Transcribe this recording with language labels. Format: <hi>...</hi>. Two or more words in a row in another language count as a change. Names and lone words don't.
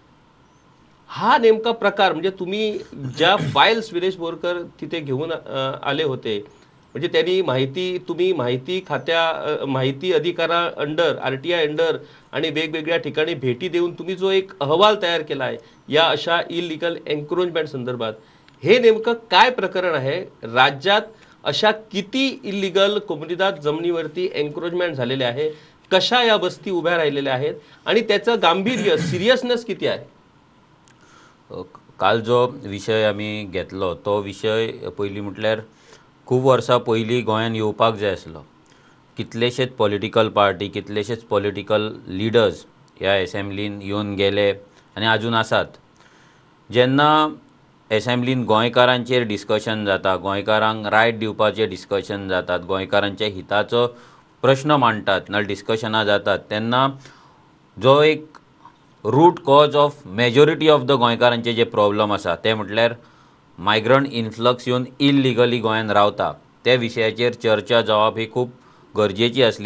<mr>हा नेमका प्रकार म्हणजे तुम्ही ज्या फाईल्स वीरेश बोरकर तिथे घेऊन आले होते, म्हणजे त्यांनी तुम्ही माहिती अधिकारा अंडर, RTI अंडर आणि वेगवेगळ्या ठिकाणी भेटी देऊन तुम्ही जो एक अहवाल तयार केला आहे या अशा</mr> <en>illegal encroachment</en> <mr>संदर्भात, हे नेमकं काय प्रकरण आहे? राज्यात अशा किती इलिगल कोमुनिदात जमिनीवरती एन्क्रोचमेंट झालेले आहे, कशा या बस्ती उभ्या राहिलेल्या आहेत आणि त्याचं गांभीर्य, सिरियसनेस किती आहे?</mr> <kok>काल जो विषय आम्ही घेतलो तो विषय पयलीं म्हटल्यार खूब वर्सां पयलीं गोंयांत येवपाक जाय आसलो. कितलेशेच</kok> <en>political party,</en> <kok>कितलेशेच</kok> <en>political leaders</en> <kok>ह्या एसेंब्लीन येवन गेले आनी आजून आसात. जेन्ना एसेंब्लीन गोंयकारांचेर डिस्कशन जाता, गोंयकारांक रायट दिवपाचें डिस्कशन जातात, गोंयकारांच्या हिताचो प्रश्न मांडटात ना डिस्कशनां जातात, तेन्ना जो एक</kok> <en>root cause of majority of the</en> <kok>गोंयकारांचे जे प्रॉब्लम आसा ते म्हटल्यार</kok> <en>migrant influx</en> <kok>येवन इल्लिगली गोंयांत रावता, त्या विशयाचेर चर्चा जावप ही खूब गरजेची आसली.</kok>